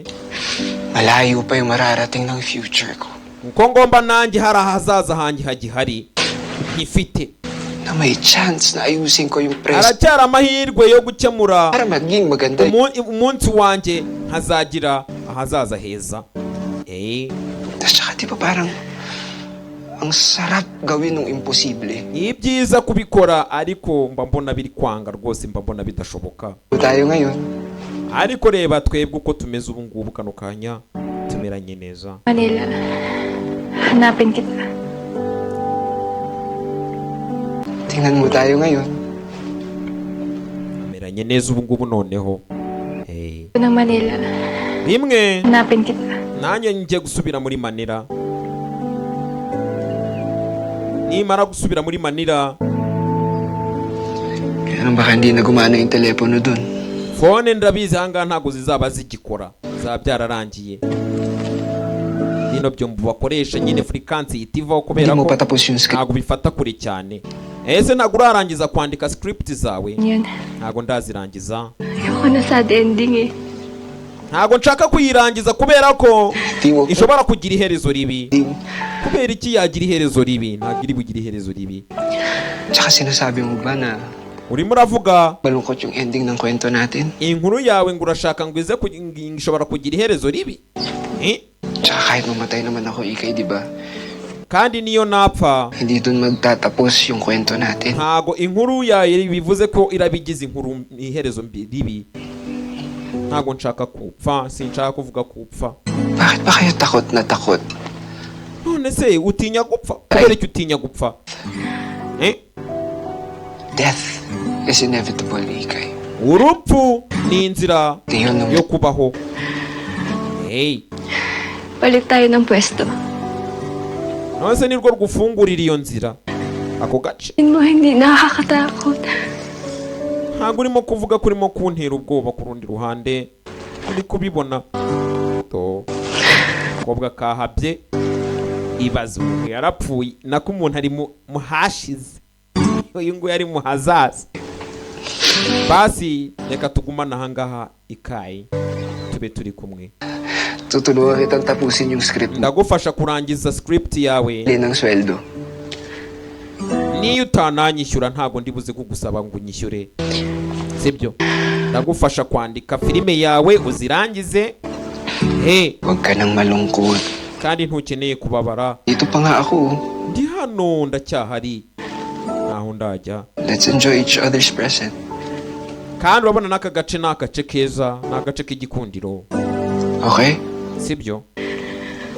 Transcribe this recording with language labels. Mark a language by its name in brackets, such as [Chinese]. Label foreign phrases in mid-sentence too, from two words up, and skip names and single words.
[Filipino] Malayo pa yung mararating ng future ko. [Kinyarwanda] uko ngomba nanjye hari ahazaza hanjye hagihari nkifite, [Filipino] Na may chance na ayusin ko yung present [Kinyarwanda] haracyari amahirwe yo gukemura [Filipino] para maging maganda. [Kinyarwanda] umunsi wanjye, hazagira ahazaza heza. [Filipino] Tapos saka di ba parang ang sarap gawin ng imposible. [Kinyarwanda] Ni byiza kubikora, ariko mba mbona biri kwanga rwose, mba mbona bidashoboka. [Filipino] Tayo ngayon, [Kinyarwanda] Ariko reba twebwe uko tumeze ubu ngubu, kano kanya tumeranye neza. [Filipino] Manila, hanapin kita. tingnan mo tayo ngayon. [Kinyarwanda] Tumeranye neza ubu ngubu noneho. [Filipino] Ng Manila, [Kinyarwanda] Rimwe [Filipino] hanapin kita. [Kinyarwanda] nanjye njye gusubira muri Manila. Nimara gusubira muri Manila, [Filipino] Kaya baka hindi na gumana yung telepono dun. [Kinyarwanda] phone ndabizi ahangaha ntabwo zizaba zigikora, zaba byararangiye. Bino byombo bakoresha nyine frequency itivaho kubera [Filipino] Hindi mo ko patapos yung script. [Kinyarwanda] ntabwo bifata kure cyane. Ese ntabwo urarangiza kwandika script zawe? [Filipino] Yun. [Kinyarwanda] Ntabwo ndazirangiza. [Filipino] Ayoko na [English] sad ending [Filipino] eh. [Kinyarwanda] Ntabwo nshaka kuyirangiza kubera ko [Filipino] Di mo [Kinyarwanda] ishobora kugira iherezo ribi. Kubera iki yagira iherezo ribi? Ntabwo iri bugira iherezo ribi. [Filipino] Tsaka sinasabi mo ba na [Kinyarwanda] Urimo uravuga [Filipino] malungkot yung ending ng kwento natin? [Kinyarwanda] inkuru yawe ngo urashaka ngo ize ishobora kugira iherezo ribi? [Filipino] Tsaka kahit mamatay naman ako, Ikay, di ba? [Kinyarwanda] Kandi niyo napfa, [Filipino] Hindi dun magtatapos yung kwento natin. [Kinyarwanda] ntago inkuru yawe bivuze ko irabigize inkuru iherezo ribi. Ntago nshaka kupfa, sinshaka kuvuga kupfa. [Filipino] Bakit ba kayo takot na takot? [Kinyarwanda] None se utinya gupfa? Kubera iki utinya gupfa? [English] Death is inevitable, Ikay. [Kinyarwanda] Urupfu ni inzira [Filipino] Yun naman. [Kinyarwanda] yo kubaho. [Filipino] Balik tayo ng pwesto. [Kinyarwanda] None se nirwo rgufungurira iyo nzira, ako gace. [Filipino] Mo hindi nakakatakot. [Kinyarwanda] Ntabwo urimo kuvuga ko urimo kuntera ubwoba ku rundi ruhande. Uri kubibona to kobwa kahabye, ibaze umuntu yarapfuye, nako umuntu ari muhashize, uyu nguyu ari muhazaza. Basi reka tugumane ahangaha Ikayi, tube turi kumwe. [Filipino] Tutulungan kitang tapusin yung script mo. [Kinyarwanda] Ndagufasha kurangiza script yawe. [Filipino] Ng sweldo. [Kinyarwanda] Niyo utananyishyura ntabwo ndibuze kugusaba ngo unyishyure, sibyo? Ndagufasha kwandika filime yawe uzirangize. [Filipino] Huwag ka nang malungkot. [Kinyarwanda] Kandi ntukeneye kubabara. [Filipino] Dito pa nga ako. [Kinyarwanda] Ndi hano ndacyahari, naho ndajya. [English] Let's enjoy each other's present. [Kinyarwanda] Kandi urabona n'aka gace ni agace keza, ni agace k'igikundiro, [English] Okay? [Kinyarwanda] sibyo?